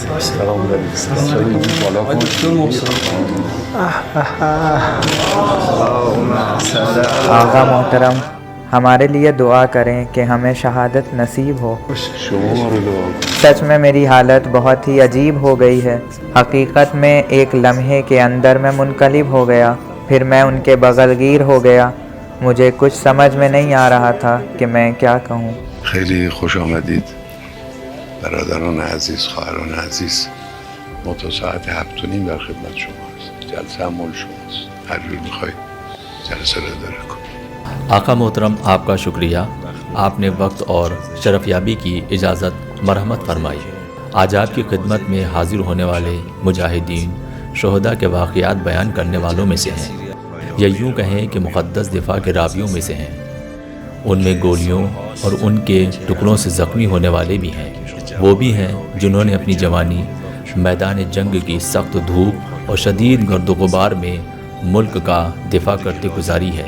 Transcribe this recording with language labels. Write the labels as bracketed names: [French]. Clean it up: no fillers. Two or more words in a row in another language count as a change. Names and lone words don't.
[Urdu] آقا محترم، ہمارے لیے دعا کریں کہ ہمیں شہادت نصیب ہو. سچ میں میری حالت بہت ہی عجیب ہو گئی ہے. حقیقت میں ایک لمحے کے اندر میں منقلب ہو گیا، پھر میں ان کے بغلگیر ہو گیا. مجھے کچھ سمجھ میں نہیں آ رہا تھا کہ میں کیا کہوں. [Persian] خیلی خوش آمدید برادران عزیز، خواهران عزیز. ما تا ساعت 7:30 در خدمت شما هست. جلسه هم مال شماست. هر جور میخواید جلسه رو اداره کنید. [Urdu] آقا محترم، آپ کا شکریہ۔ آپ نے وقت اور شرفیابی کی اجازت مرحمت فرمائی. آج آپ کی خدمت میں حاضر ہونے والے مجاہدین, شہداء کے واقعات بیان کرنے والوں میں سے ہیں، یا یوں کہیں کہ مقدس دفاع کے راویوں میں سے ہیں۔ ان میں گولیوں اور ان کے ٹکڑوں سے زخمی ہونے والے بھی ہیں، وہ بھی ہیں جنہوں نے اپنی جوانی میدان جنگ کی سخت دھوپ اور شدید گرد و غبار میں ملک کا دفاع کرتے گزاری ہے۔